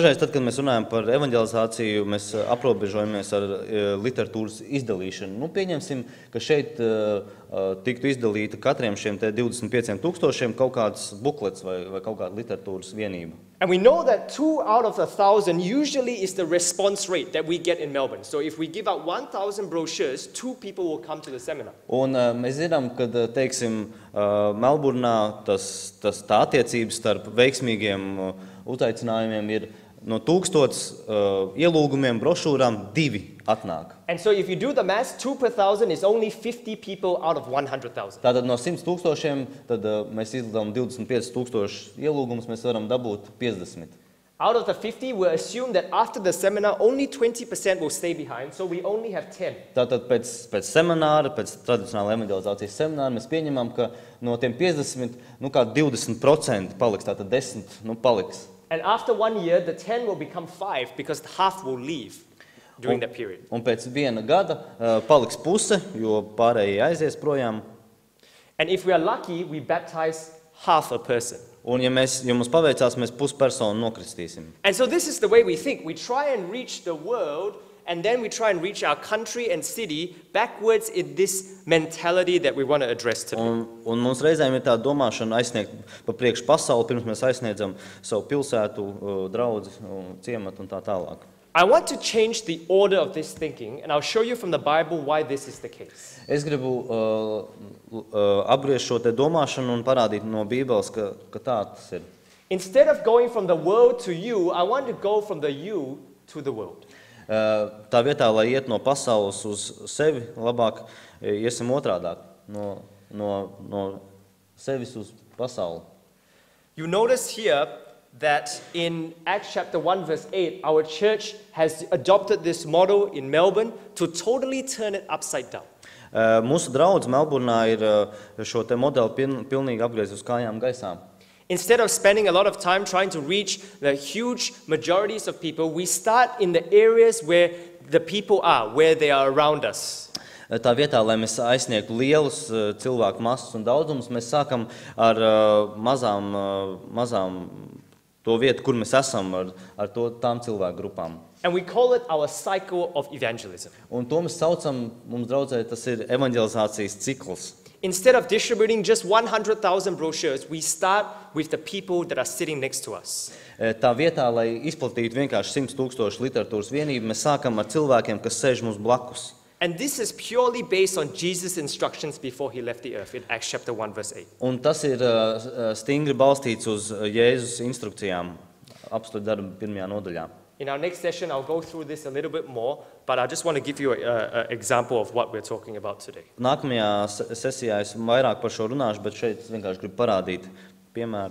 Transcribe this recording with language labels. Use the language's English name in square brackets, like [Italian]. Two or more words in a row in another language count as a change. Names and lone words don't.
[Latvian] Dažreiz, tad, kad mēs runājam par evanģelizāciju, mēs aprobežojamies ar literatūras izdalīšanu. Nu, pieņemsim, ka šeit tiktu izdalīta katriem šiem 25,000 kaut kāds buklets vai kaut kāda literatūras vienība. [English] And we know that 2 out of 1,000 usually is the response rate that we get in Melbourne. So if we give out 1,000 brochures, 2 people will come to the seminar. [Latvian] Un mēs zinām, ka, teiksim, Melburnā tā attiecības starp veiksmīgiem uzaicinājumiem ir no 1000 ielūgumiem, brošūrām 2 atnāk. [English] And so if you do the math, 2 per 1,000 is only 50 people out of 100,000. [Latvian] Tātad no 100,000 tad mēs izdalām 25,000 ielūgumus, mēs varam dabūt 50. [English] Out of the 50, we'll assume that after the seminar, only 20% will stay behind, so we only have 10. [Latvian] Tātad pēc semināra, pēc tradicionāla evanģelizācijas semināra, mēs pieņemam, ka no tiem 50, kā 20% paliks, tātad 10, paliks. [English] And after 1 year, the 10 will become 5 because half will leave during that period. [Latvian] Un pēc 1 gada paliks puse, jo pārējie aizies projām. [English] And if we are lucky, we baptize half a person. [Latvian] Un ja mums paveicās, mēs puspersonu nokristīsim. [English] And so this is the way we think. We try and reach the world, and then we try and reach our country and city backwards in this mentality that we want to address today. [Latvian] Un mums reizēm ir tā domāšana aizsniegt pa priekš pasauli, pirms mēs aizsniedzam savu pilsētu, draudzi, ciematu un tā tālāk. [English] I want to change the order of this thinking, and I'll show you from the Bible why this is the case. [Latvian] Es gribu apgriezt šo te domāšanu un parādīt no Bībeles, ka tā tas ir. [English] Instead of going from the world to you, I want to go from the you to the world. [Latvian] Tā vietā, lai iet no pasaules uz sevi, labāk iesim otrādāk, no sevis uz pasauli. [English] You notice here that in Acts chapter 1 verse 8, our church has adopted this model in Melbourne to totally turn it upside down. [Latvian] Mūsu draudz Melburnā ir šo te modeli pilnīgi apgriezt uz kājām gaisā. [English] Instead of spending a lot of time trying to reach the huge majorities of people, we start in the areas where the people are, where they are around us. [Latvian] Tā vietā, lai mēs aizsniegtu lielus cilvēku masas un daudzumus, mēs sākam ar mazām to vietu, kur mēs esam, ar tām cilvēku grupām. [English] And we call it our cycle of evangelism. [Latvian] Un to mēs saucam, mums draudzē, tas ir evanģelizācijas cikls. [English] Instead of distributing just 100,000 brochures, we start with the people that are sitting next to us. [Latvian] Tā vietā, lai izplatītu vienkārši 100,000 literatūras vienību, mēs sākam ar cilvēkiem, kas sēž mums blakus. [English] And this is purely based on Jesus' instructions before he left the earth in Acts chapter 1 verse 8. [Latvian] Un tas ir stingri balstīts uz Jēzus instrukcijām, apstuļu darba 1. nodaļā. [English] In our next session, I'll go through this a little bit more, but I just want to give you an example of what we're talking about today. [Latvian] Nākamajā sesijā es vairāk par šo runāšu, bet šeit vienkārši gribu parādīt piemēru.